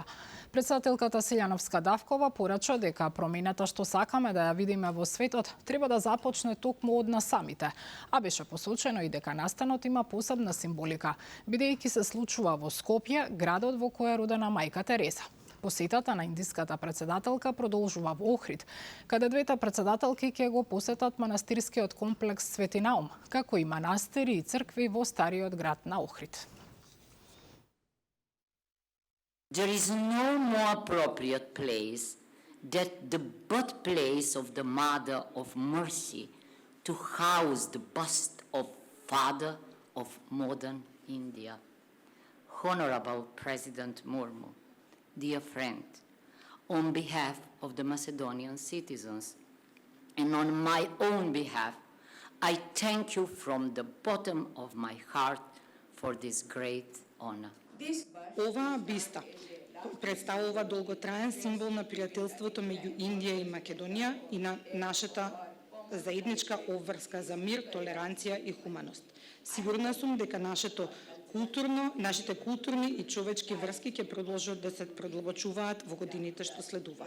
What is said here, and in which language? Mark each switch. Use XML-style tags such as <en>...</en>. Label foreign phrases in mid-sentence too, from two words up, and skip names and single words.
<mk>Председателката Силјановска Давкова порача дека промената што сакаме да ја видиме во светот треба да започне токму од нас самите, а беше посочено и дека настанот има посебна символика, бидејќи се случува во Скопје, градот во кој е родена мајка Тереза. Посетата на индиската председателка продолжува во Охрид, каде двете председателки ќе го посетат манастирскиот комплекс Свети Наум, како и манастири и цркви во стариот град на Охрид.</mk> <en>There is no more appropriate place than the birthplace of the Mother of Mercy to house the bust of Father of modern India. Honorable President Murmu, dear friend, on behalf of the Macedonian citizens and on my own behalf, I thank you from the bottom of my heart for this great honor.</en> <mk>Оваа биста представува долготраен символ на пријателството меѓу Индија и Македонија и на нашата заедничка обврска за мир, толеранција и хуманост. Сигурна сум дека нашите културни и човечки врски ќе продолжат да се продлабочуваат во годините што следуваат.</mk>